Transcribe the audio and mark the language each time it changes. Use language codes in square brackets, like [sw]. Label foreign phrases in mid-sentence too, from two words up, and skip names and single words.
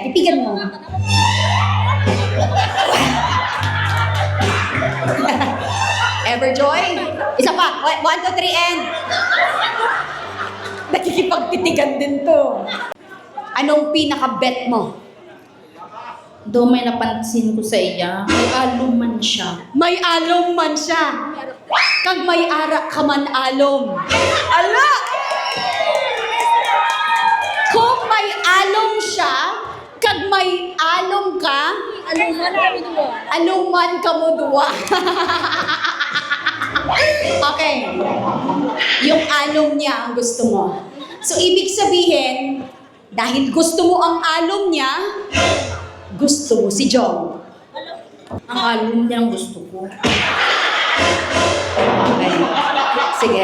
[tl] Titigan mo. Everjoy? Isa pa. 1, 2, 3, and... Nakikipagtitigan din to. Anong pinaka-bet mo? [hil] Do may napansin ko sa iya, may aluman siya. May alom man siya. Kag may arak ka man alom. Ala! Kung may alom siya, kag may alom ka, Aluman kami duwa. aluman ka mo duwa. Okay. [tl] Yung alom niya ang gusto mo. So, ibig sabihin, dahil gusto mo ang alom niya, gusto mo si Jong. [hil] Ang alum niya ang gusto ko. [tl] Okay. Sige.